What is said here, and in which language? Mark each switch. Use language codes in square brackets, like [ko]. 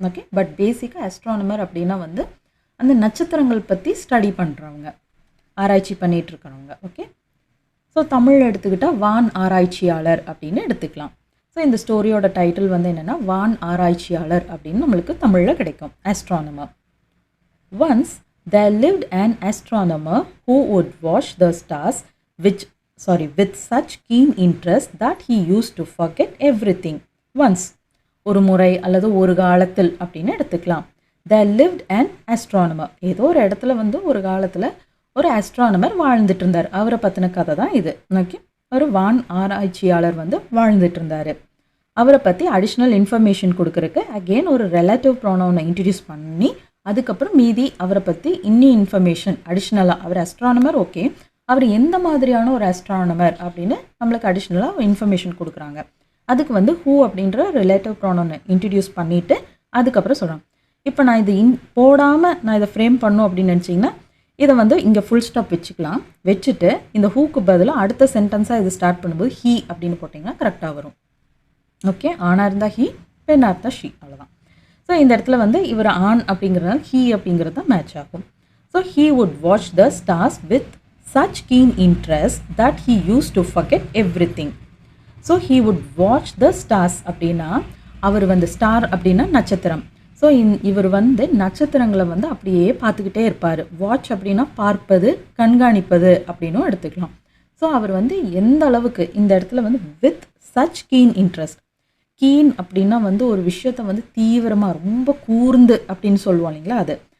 [ta] Okay, but பேசிக்காக astronomer அப்படின்னா வந்து அந்த நட்சத்திரங்கள் பற்றி ஸ்டடி பண்ணுறவங்க, ஆராய்ச்சி பண்ணிகிட்ருக்கிறவங்க. ஓகே, ஸோ தமிழ் எடுத்துக்கிட்டால் வான் ஆராய்ச்சியாளர் அப்படின்னு எடுத்துக்கலாம். ஸோ இந்த ஸ்டோரியோட டைட்டில் வந்து என்னென்னா வான் ஆராய்ச்சியாளர் அப்படின்னு நம்மளுக்கு தமிழில் கிடைக்கும். [en] Astronomer. Once there lived an astronomer who would watch the stars with such keen interest that he used to forget everything. Once, [ta] ஒரு முறை அல்லது ஒரு காலத்தில் அப்படின்னு எடுத்துக்கலாம். [en] There lived an astronomer. [ta] ஏதோ ஒரு இடத்துல வந்து ஒரு காலத்தில் ஒரு ஆஸ்ட்ரானமர் வாழ்ந்துட்டு இருந்தார். அவரை பற்றின கதை தான் இது. ஓகே, ஒரு வான் ஆராய்ச்சியாளர் வந்து வாழ்ந்துட்டு இருந்தார். அவரை பற்றி அடிஷ்னல் இன்ஃபர்மேஷன் கொடுக்குறக்கு அகெயின் ஒரு ரிலேட்டிவ் ப்ரோனவுனை இன்ட்ரடியூஸ் பண்ணி அதுக்கப்புறம் மீதி அவரை பற்றி இன்னும் இன்ஃபர்மேஷன் அடிஷ்னலாக, அவர் ஆஸ்ட்ரானமர் ஓகே, அவர் எந்த மாதிரியான ஒரு ஆஸ்ட்ரானமர் அப்படின்னு நம்மளுக்கு அடிஷ்னலாக இன்ஃபர்மேஷன் கொடுக்குறாங்க. அதுக்கு வந்து ஹூ அப்படின்ற ரிலேட்டிவ் ப்ரோனவுனை இன்ட்ரடியூஸ் பண்ணிவிட்டு அதுக்கப்புறம் சொல்கிறாங்க. இப்போ நான் இது போடாமல் நான் இதை ஃப்ரேம் பண்ணும் அப்படின்னு நினச்சிங்கன்னா இதை வந்து இங்கே ஃபுல் ஸ்டாப் வச்சுக்கலாம். வச்சுட்டு இந்த ஹூக்கு பதிலாக அடுத்த சென்டென்ஸாக இது ஸ்டார்ட் பண்ணும்போது ஹீ அப்படின்னு போட்டிங்கன்னா கரெக்டாக வரும். ஓகே, ஆணாக இருந்தால் ஹீ, பெண்ணாக இருந்தால் ஷீ, அவ்வளோதான். ஸோ இந்த இடத்துல வந்து இவர் ஆண் அப்படிங்கிறதுனால ஹீ அப்படிங்கிறது தான் மேட்ச் ஆகும். [en] So he would watch the stars with such keen interest that he used to forget everything. So he would watch the stars [ta] அப்படின்னா அவர் வந்து ஸ்டார் அப்படின்னா நட்சத்திரம். ஸோ இவர் வந்து நட்சத்திரங்களை வந்து அப்படியே பார்த்துக்கிட்டே இருப்பார். வாட்ச் அப்படின்னா பார்ப்பது, கண்காணிப்பது அப்படின்னும் எடுத்துக்கலாம். ஸோ அவர் வந்து எந்த அளவுக்கு இந்த இடத்துல வந்து [en] with such keen interest, [ta] keen அப்படின்னா வந்து ஒரு விஷயத்தை வந்து தீவிரமாக ரொம்ப கூர்ந்து அப்படின்னு சொல்லுவோம் இல்லைங்களா, அது.